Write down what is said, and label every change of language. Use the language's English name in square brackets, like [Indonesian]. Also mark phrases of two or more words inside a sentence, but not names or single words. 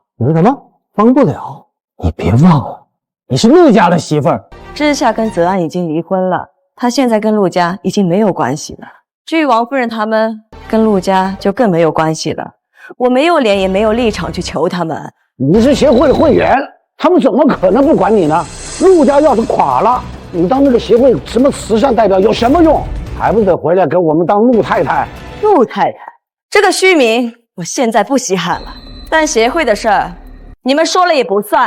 [Chinese] 你說什麼？幫不了？你別忘了，你是陸家的媳婦兒。之夏跟澤安已經離婚了，他現在跟陸家已經沒有關係了。至於王夫人他們，跟陸家就更沒有關係了。我沒有臉也沒有立場去求他們。你是協會的會員，他們怎麼可能不管你呢？陸家要是垮了，你當那個協會什麼慈善代表有什麼用？還不得回来给我們當陸太太？陸太太這個虛名，我現在不稀罕了。但協會的事兒，你們說了也不算。